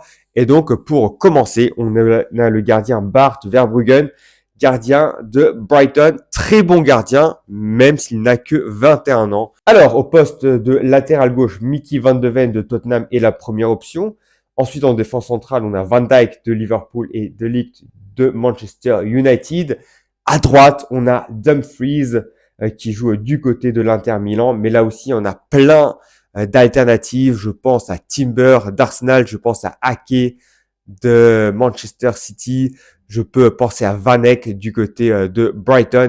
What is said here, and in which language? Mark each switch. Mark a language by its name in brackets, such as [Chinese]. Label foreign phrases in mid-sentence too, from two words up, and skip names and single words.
[French] Et donc, pour commencer, on a le gardien Bart Verbruggen, gardien de Brighton. Très bon gardien, même s'il n'a que 21 ans. Alors, au poste de latéral gauche, Mickey Van de Ven de Tottenham est la première option. Ensuite, en défense centrale, on a Van Dijk de Liverpool et De Ligt de Manchester United. À droite, on a Dumfries qui joue du côté de l'Inter Milan. Mais là aussi, on a plein d'alternatives. Je pense à Timber d'Arsenal, je pense à Ake de Manchester City. Je peux penser à Van Eyck du côté de Brighton.